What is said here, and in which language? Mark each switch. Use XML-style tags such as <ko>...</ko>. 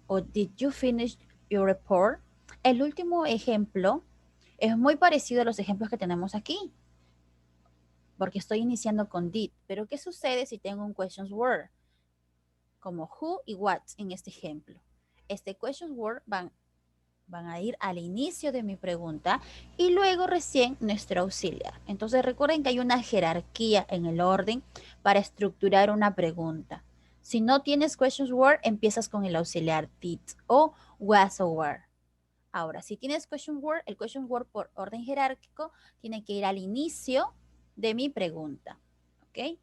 <en>O did you finish your report?</en> <es>El último ejemplo es muy parecido a los ejemplos que tenemos aquí, porque estoy iniciando con did. Pero ¿qué sucede si tengo un questions word? Como who y what en este ejemplo. Este questions word van a ir al inicio de mi pregunta y luego recién nuestro auxiliar. Entonces recuerden que hay una jerarquía en el orden para estructurar una pregunta. Si no tienes questions word, empiezas con el auxiliar did o was o were. Ahora, si tienes question word, el question word por orden jerárquico tiene que ir al inicio de mi pregunta. ¿Ok?</es>